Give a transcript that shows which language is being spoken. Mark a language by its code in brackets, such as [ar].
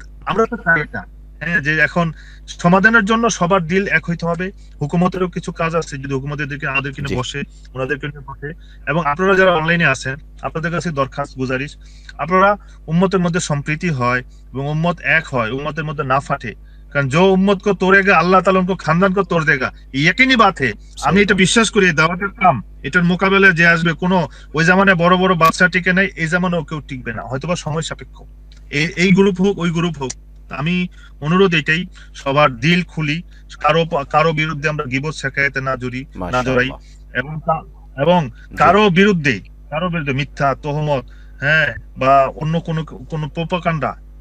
[bn] আমরা তো চাই না, হ্যাঁ, যে এখন সমাধানের জন্য সবার দিল এক হইতে হবে। হুকুমতেরও কিছু কাজ আছে, যদি হুকুমতের দিকে আমাদের কিনে বসে, ওনাদেরকে নিয়ে বসে, এবং আপনারা যারা অনলাইনে আছেন, আপনাদের কাছে দরখাস্ত গুজারিশ, আপনারা উম্মতের মধ্যে সম্প্রীতি হয় এবং উম্মত এক হয়, উম্মতের মধ্যে না ফাটে। [hi] কারণ जो उम्मत को तोड़ेगा अल्लाह ताला उनको खानदान को तोड़ देगा, यकीनी बात है। [bn] আমি এটা বিশ্বাস করি, দাওয়াতের কাম, এটার মোকাবেলায় যে আসবে, কোনো ওই জামানায় বড় বড় বাচ্চা টিকে নাই, এই জামানাও কেউ টিকবে না, হয়তোবা সময় সাপেক্ষ। এই গ্রুপ হোক ওই গ্রুপ হোক, আমি অনুরোধ এটাই, সবার দিল খুলি, কারো বিরুদ্ধে আমরা গীবত শেখায়েতে না জড়াই, এবং কারো বিরুদ্ধে মিথ্যা তহমত, হ্যাঁ, বা অন্য কোনো প্রোপাগান্ডা।